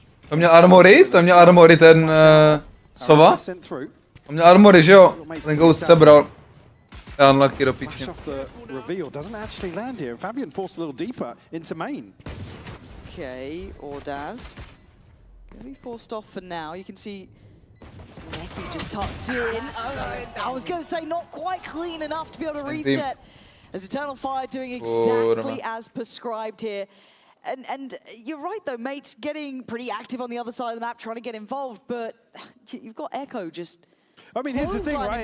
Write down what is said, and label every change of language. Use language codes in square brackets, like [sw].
[cs] To měl armory ten Sova. To měl armory, že jo? Ten Ghost sebral. Unlucky do piči. [en] Flash off the reveal doesn't actually land here. Fabian forced a little deeper into main. Okay, Ordaz. Gonna be forced off for now. You can see nejlepší just tucked in. I was going to say not quite clean enough to be able to reset. As Eternal Fire doing exactly as prescribed here. And you're right though, mates getting pretty active on the other side of the map, trying to get involved, but you've got Echo just. I mean, here's the thing, right?